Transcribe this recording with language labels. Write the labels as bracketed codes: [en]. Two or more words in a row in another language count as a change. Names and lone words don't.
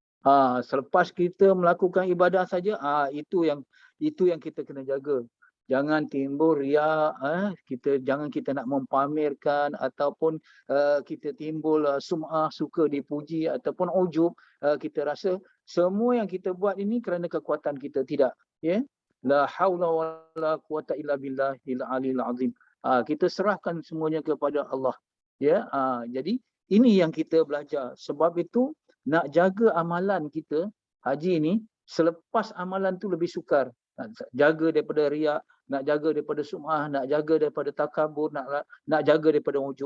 [ms] Selepas kita melakukan ibadah saja, itu yang kita kena jaga. Jangan timbul riak, jangan kita nak mempamerkan ataupun kita timbul sum'ah, suka dipuji ataupun ujub. Kita rasa semua yang kita buat ini kerana kekuatan kita, tidak. Ya, [ar] لا حول ولا قوة إلا بالله العلي العظيم. [ms] Kita serahkan semuanya kepada Allah. Ya, jadi ini yang kita belajar. Sebab itu nak jaga amalan kita haji ni, selepas amalan tu lebih sukar. Nak jaga daripada riak, nak jaga daripada sum'ah, nak jaga daripada takabur, nak jaga daripada ujub.